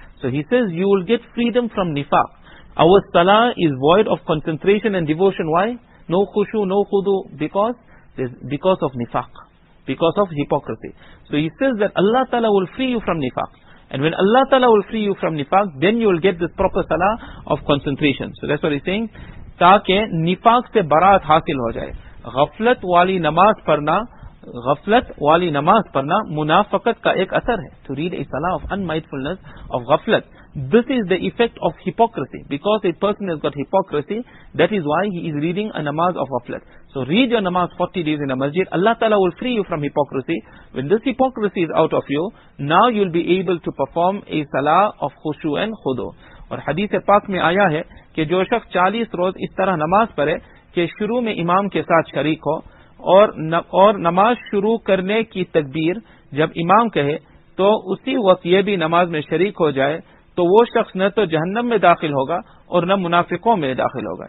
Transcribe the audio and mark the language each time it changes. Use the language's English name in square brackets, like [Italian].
[English] So he says you will get freedom from nifaq. Our salah is void of concentration and devotion. Why? No khushu, no khudu. Because of nifaq. Because of hypocrisy. So he says that Allah Ta'ala will free you from nifaq. And when Allah Ta'ala will free you from nifaq, then you will get this proper salah of concentration. So that's what he's saying. [Hindi] ताकि निफाक से बरात हासिल हो जाए. गफलत वाली नमाज पढ़ना ghaflat wali namaz parna munafiqat ka ek asar hai. [English] To read a salah of unmindfulness, of ghaflat, this is the effect of hypocrisy. Because a person has got hypocrisy, that is why he is reading a namaz of ghaflat. So read your namaz 40 days in a masjid. Allah Ta'ala will free you from hypocrisy. When this hypocrisy is out of you, now you will be able to perform a salah of khushu and khudu. [Hindi] और हदीस पाक में आया है कि जो शख्स 40 रोज इस तरह नमाज पढ़े कि शुरू में इमाम के साथ शरीक हो और नमाज शुरू करने की तकबीर जब इमाम कहे तो उसी वक्त ये भी नमाज में शरीक हो जाए, तो वो शख्स न तो जहन्नम में दाखिल होगा और न मुनाफिकों में दाखिल होगा.